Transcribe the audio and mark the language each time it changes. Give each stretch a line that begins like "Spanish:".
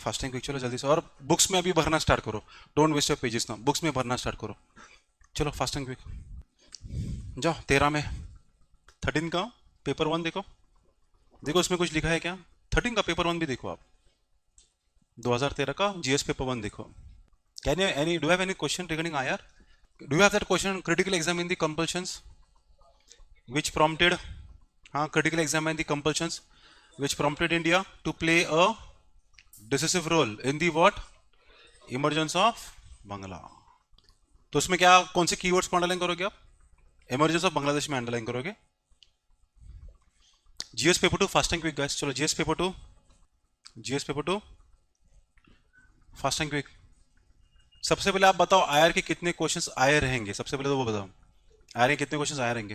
Hindi: Fast and quick चलो जल्दी से। और बुक्स में अभी भरना स्टार्ट करो।
English: don't waste your pages
Hindi: ना, बुक्स में भरना स्टार्ट करो। चलो फास्ट एंड क्विक जाओ। 13 में 13 का पेपर 1 देखो। देखो उसमें कुछ लिखा है क्या? 13 का पेपर 1 भी देखो आप। 2013 का जीएस पेपर 1 देखो।
English: Can you any do have any question regarding IR? Do you have that question critical exam in the compulsions which prompted critical exam and the compulsions which prompted India to play a decisive role in the what emergence of Bangla।
Hindi: तो उसमें क्या कौन से keywords को underline करोगे आप? Emergence of Bangladesh में underline करोगे।
English: GS paper 2 fast and quick guys. चलो GS paper 2 fast and quick.
Hindi: सबसे पहले आप बताओ आयर के कितने क्वेश्चंस आए रहेंगे। सबसे पहले तो वो बताओ आयर के कितने क्वेश्चंस आए रहेंगे।